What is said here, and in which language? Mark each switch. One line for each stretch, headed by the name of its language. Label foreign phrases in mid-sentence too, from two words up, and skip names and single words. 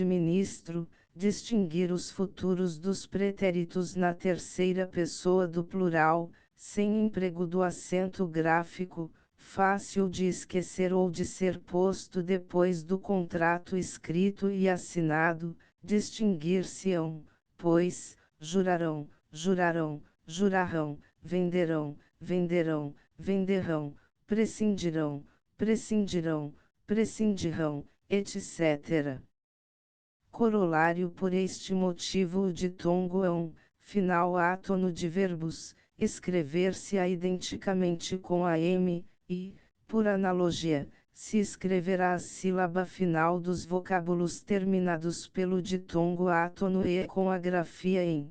Portuguese: ministro, distinguir os futuros dos pretéritos na terceira pessoa do plural, sem emprego do acento gráfico, fácil de esquecer ou de ser posto depois do contrato escrito e assinado, distinguir-se-ão, pois, jurarão, jurarão, jurarão, venderão, venderão, venderão, prescindirão, prescindirão, prescindirão, etc. Corolário. Por este motivo o ditongo é um final átono de verbos, escrever-se-á identicamente com a M, e, por analogia, se escreverá a sílaba final dos vocábulos terminados pelo ditongo átono E com a grafia em.